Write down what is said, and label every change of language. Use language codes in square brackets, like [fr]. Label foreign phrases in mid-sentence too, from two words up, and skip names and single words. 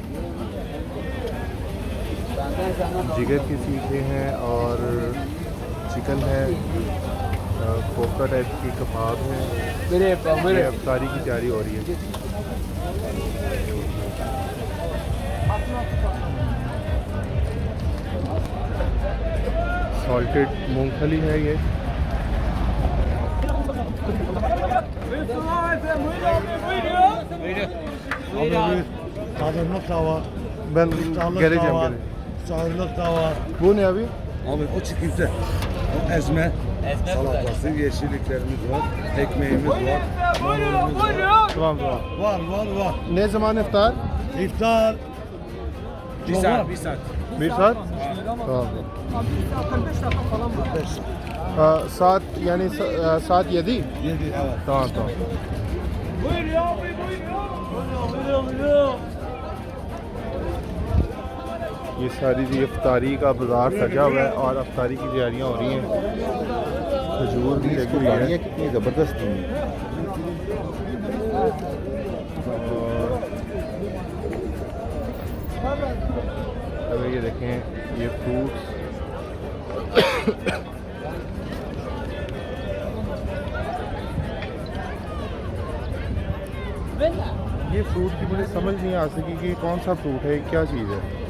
[ur] جگر کی سیخیں ہیں اور چکن ہے، کوفتہ ٹائپ کی کباب ہے. یہ افطاری کی تیاری ہو رہی ہے. سالٹڈ مونگ پھلی ہے یہ. [tr] Ben geleceğim. Sağlık da var. Bu ne abi? Abi o çikolata, o ezme, salatası, yeşilliklerimiz var, ekmeğimiz var, marulumuz var. Tamam tamam. Var. Ne zaman iftar? İftar. Bir saat, bir saat. Bir saat? Tamam. 5 saat. Saat yani saat 7? 7 evet. Tamam tamam. [ur] یہ ساری جی افطاری کا بازار سجا ہوا ہے اور افطاری کی تیاریاں ہو رہی ہیں. کھجور بھی لگی ہوئی ہے، کتنی زبردست ہیں. اب یہ دیکھیں یہ فروٹس یہ فروٹ کی مجھے سمجھ نہیں آ سکی کہ کون سا فروٹ ہے، کیا چیز ہے.